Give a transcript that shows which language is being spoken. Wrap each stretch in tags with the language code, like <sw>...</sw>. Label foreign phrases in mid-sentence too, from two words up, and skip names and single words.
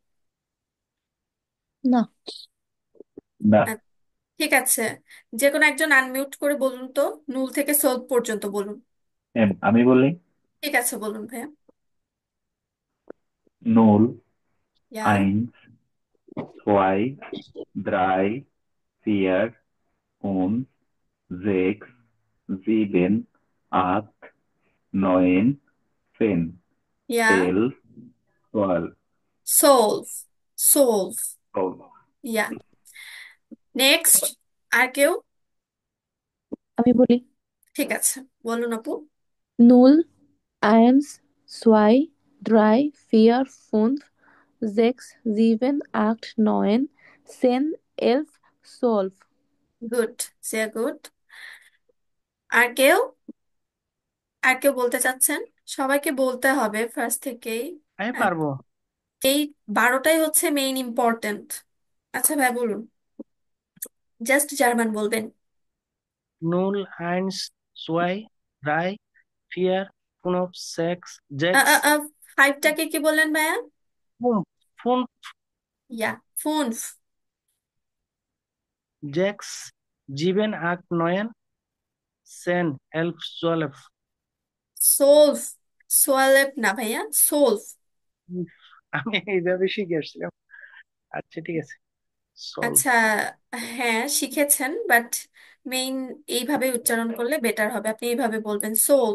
<bn>না। না। আহ, ঠিক আছে। যে কোনো একজন আনমিউট করে বলুন তো, নুল থেকে সোল পর্যন্ত বলুন। আমি বলি। ঠিক আছে, বলুন ভাইয়া। নুল, ইয়া।</bn> <de>eins, zwei, drei, vier, fünf, sechs, sieben, acht, neun, zehn,</de> <bn>ইয়া। 11, 12. সোলভ। সোলভ। Oh. ইয়া। নেক্সট। আর কেউ? আমি বলি। ঠিক আছে, বলুন আপু।</bn> <de>Null, eins, zwei, drei, vier, fünf, sechs, sieben, acht, neun, 10, 11, 12.</de> <bn>গুড।</bn> <de>sehr gut.</de> <bn>আর কেউ? আর কেউ বলতে চাচ্ছেন? সবাইকে বলতে হবে ফার্স্ট থেকেই। আমি আর পারবো। এই 12টাই হচ্ছে</bn> <en>main important.</en> <bn>আচ্ছা ভাই বলুন, জাস্ট জার্মান বলবেন। নুল,</bn> <de>eins, zwei, drei, vier, fünf, sechs, sechs,</de> <bn>ফাইভটাকে কি বললেন ভাইয়া?</bn> <de>fünf, fünf,</de> <bn>ইয়া। ফুনফ।</bn> <de>sechs, sieben, acht, neun, 10, 11, 12.</de> <bn>সোলভ। সোয়ালেপ না ভাইয়া, সোলভ। উফ, আমি এইভাবে শিখে আসছিলাম। আচ্ছা ঠিক আছে। সলভ। আচ্ছা। হ্যাঁ শিখেছেন,</bn> <en>but main</en> <bn>এইভাবে উচ্চারণ করলে বেটার হবে, আপনি এইভাবে বলবেন সোলভ।</bn>